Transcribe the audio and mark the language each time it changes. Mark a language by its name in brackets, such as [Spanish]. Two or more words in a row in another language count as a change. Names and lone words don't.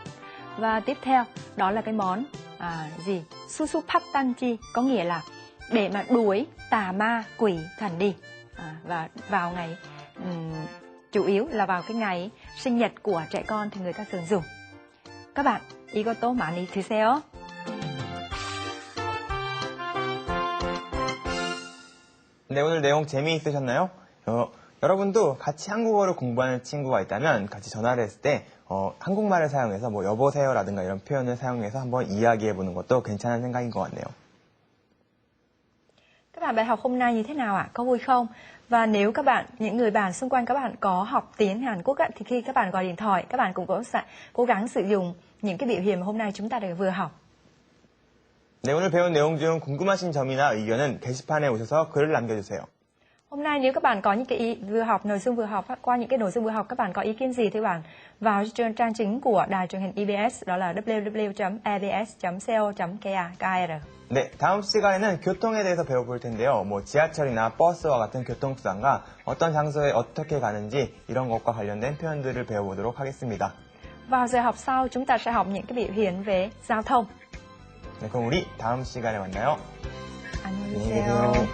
[Vietnamese] Và tiếp theo đó là cái món 수수팥단지, có nghĩa là để mà đuổi tà ma quỷ thần đi. Và vào ngày chủ yếu là vào cái ngày sinh nhật của trẻ con thì người ta thường dùng. các bạn, [Korean] 이것도 많이 드세요. 네, 오늘 내용 재미있으셨나요? 여러분도 같이 한국어를 공부하는 친구가 있다면 같이 전화를 했을 때 한국말을 사용해서 뭐 여보세요라든가 이런 표현을 사용해서 한번 이야기해보는 것도 괜찮은 생각인 것 같네요. [Vietnamese] Các bạn, bài học hôm nay như thế nào ạ? Có vui không? Và nếu các bạn, những người bạn xung quanh các bạn có học tiếng Hàn Quốc thì khi các bạn gọi điện thoại, các bạn cũng có cố gắng sử dụng những cái biểu hiện mà hôm nay chúng ta đã vừa học. [Korean] 네, 오늘 배운 내용 중 궁금하신 점이나 의견은 게시판에 오셔서 글을 남겨주세요. [Vietnamese] Hôm nay nếu các bạn có những cái nội dung vừa học, qua những cái nội dung vừa học các bạn có ý kiến gì thì bạn vào trang chính của đài truyền hình EBS, đó là www.ebs.co.kr. [Korean] 네, 다음 시간에는 교통에 대해서 배워볼 텐데요. 뭐 지하철이나 버스와 같은 교통수단과 어떤 장소에 어떻게 가는지 이런 것과 관련된 표현들을 배워보도록 하겠습니다. [Vietnamese] Vào giờ học sau chúng ta sẽ học những cái biểu hiện về giao thông. [Korean] 네, 그럼 우리 다음 시간에 만나요. 안녕히 계세요.